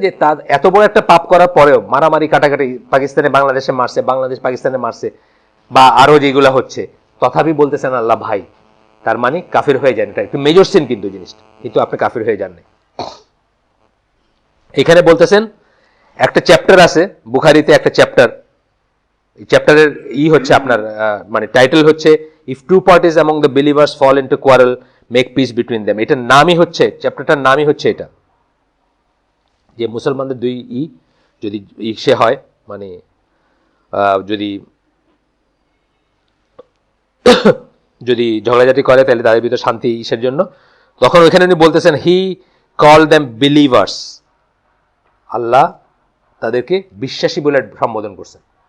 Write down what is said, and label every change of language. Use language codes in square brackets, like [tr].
[bn] যে তার এত বড় একটা পাপ করার পরেও, মারামারি কাটাকাটি পাকিস্তানে বাংলাদেশে মারছে, বাংলাদেশ পাকিস্তানে মারছে, বা আরো যেগুলা হচ্ছে, তথাপি বলতেছেন আল্লাহ ভাই। তার মানে কাফির হয়ে যান, এটা একটু মেজর সিন কিন্তু জিনিসটা, কিন্তু আপনি কাফির হয়ে যান নাই। এখানে বলতেছেন একটা চ্যাপ্টার আছে বুখারীতে, একটা চ্যাপ্টার, এই চ্যাপ্টারের হচ্ছে আপনার মানে টাইটেল হচ্ছে [en] if two parties among the believers fall into quarrel, make peace between them. [bn] এটার নামই হচ্ছে, চ্যাপ্টারটার নামই হচ্ছে এটা, যে মুসলমানদের দুই যদি সে হয়, মানে যদি যদি ঝগড়াঝাটি করে তাহলে তাদের ভিতরে শান্তি ইসের জন্য, তখন ওইখানে উনি বলতেছেন [en] he call them believers, [bn] আল্লাহ তাদেরকে বিশ্বাসী বলে সম্বোধন করছেন।